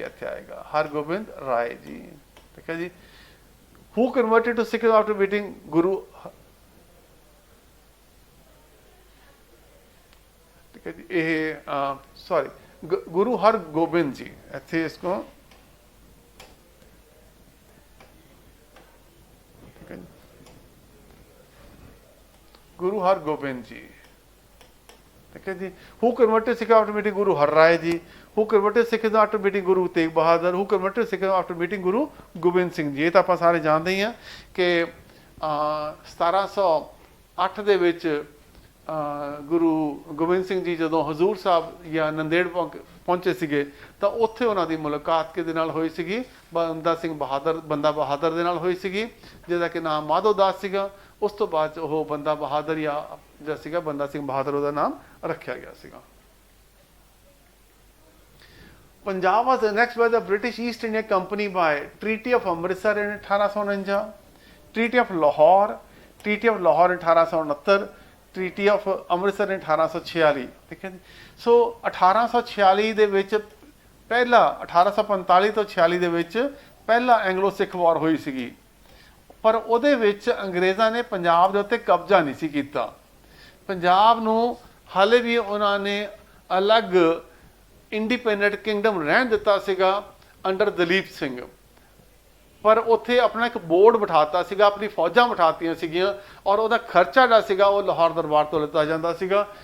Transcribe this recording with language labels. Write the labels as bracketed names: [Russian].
[Punjabi] ਇੱਥੇ ਆਏਗਾ ਹਰਗੋਬਿੰਦ ਰਾਏ ਜੀ। ਠੀਕ ਹੈ ਜੀ। [English] Who converted to Sikhism after meeting Guru [Hindi] ठीक है जी। ये सॉरी गुरु हरगोबिंद जी, ਇੱਥੇ इसको ठीक है जी, गुरु हरगोबिंद जी, ठीक है जी। [English] Who converted Sikh after meeting Guru Har Rai ji, who converted Sikhism after meeting Guru Tegh Bahadur, who converted Sikhism after meeting Guru Gobind Singh ji. [Punjabi] ਇਹ ਤਾਂ ਆਪਾਂ ਸਾਰੇ ਜਾਣਦੇ ਹੀ ਹਾਂ ਕਿ 1708 ਦੇ ਵਿੱਚ ਗੁਰੂ ਗੋਬਿੰਦ ਸਿੰਘ ਜੀ ਜਦੋਂ ਹਜ਼ੂਰ ਸਾਹਿਬ ਜਾਂ ਨੰਦੇੜ ਪਹੁੰਚੇ ਸੀਗੇ ਤਾਂ ਉੱਥੇ ਉਹਨਾਂ ਦੀ ਮੁਲਾਕਾਤ ਕਿਹਦੇ ਨਾਲ ਹੋਈ ਸੀਗੀ? ਬੰਦਾ ਬਹਾਦਰ ਦੇ ਨਾਲ ਹੋਈ ਸੀਗੀ, ਜਿਹਦਾ ਕਿ ਨਾਮ ਮਾਧੋ ਦਾਸ ਸੀਗਾ। ਉਸ ਤੋਂ ਬਾਅਦ ਉਹ ਬੰਦਾ ਬਹਾਦਰ ਜਾਂ ਜਿਹੜਾ ਸੀਗਾ ਬੰਦਾ ਸਿੰਘ ਬਹਾਦਰ ਉਹਦਾ ਨਾਮ ਰੱਖਿਆ ਗਿਆ ਸੀਗਾ। [English] Punjab was annexed by the British East India Company by Treaty of Amritsar in 1849, Treaty of Lahore 1869, Treaty of Amritsar in 1846, [Punjabi] ਠੀਕ ਹੈ ਜੀ। ਸੋ 1846 ਦੇ ਵਿੱਚ ਪਹਿਲਾ 1845 ਤੋਂ 46 ਦੇ ਵਿੱਚ ਪਹਿਲਾ ਐਂਗਲੋ ਸਿੱਖ ਵਾਰ ਹੋਈ ਸੀਗੀ, ਪਰ ਉਹਦੇ ਵਿੱਚ ਅੰਗਰੇਜ਼ਾਂ ਨੇ ਪੰਜਾਬ ਦੇ ਉੱਤੇ ਕਬਜ਼ਾ ਨਹੀਂ ਸੀ ਕੀਤਾ। ਪੰਜਾਬ ਨੂੰ ਹਾਲੇ ਵੀ ਉਹਨਾਂ ਨੇ ਅਲੱਗ ਇੰਡੀਪੈਂਡੈਂਟ ਕਿੰਗਡਮ ਰਹਿਣ ਦਿੱਤਾ ਸੀਗਾ ਅੰਡਰ ਦਲੀਪ ਸਿੰਘ, ਪਰ ਉੱਥੇ ਆਪਣਾ ਇੱਕ ਬੋਰਡ ਬਿਠਾਤਾ ਸੀਗਾ, ਆਪਣੀ ਫੌਜਾਂ ਬਿਠਾਤੀਆਂ ਸੀਗੀਆਂ ਔਰ ਉਹਦਾ ਖਰਚਾ ਜਿਹੜਾ ਸੀਗਾ ਉਹ ਲਾਹੌਰ ਦਰਬਾਰ ਤੋਂ ਲਿੱਤਾ ਜਾਂਦਾ ਸੀਗਾ।